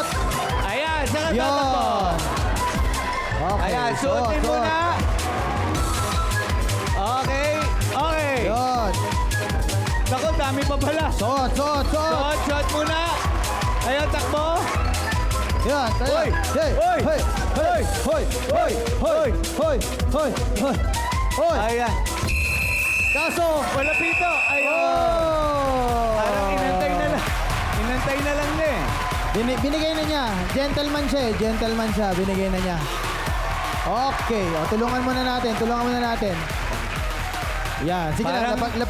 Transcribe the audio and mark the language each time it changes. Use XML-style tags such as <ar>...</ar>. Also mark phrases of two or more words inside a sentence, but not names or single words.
<tl>Ayan, saka tatakbo. Yon! Okay, Ayan, suotin suot. muna. Okay. Yon! Takot ka? dami pa pala. Suot, suot, suot. Shot muna. Ayan, takbo. Yan, tayo. Hoy! Hey, Hoy! hey, hey, hoy, hoy, hoy, hoy, hoy, hoy, hoy. Ayan. Kaso, Malapito. Ayun. oh! Parang inantay na lang. Inantay na lang eh. Binigay na niya. Gentleman siya eh. Gentleman siya. Binigay na niya. Okay. O, tulungan muna natin. Tulungan muna natin. Yan. Sige na. Lapat mo</tl>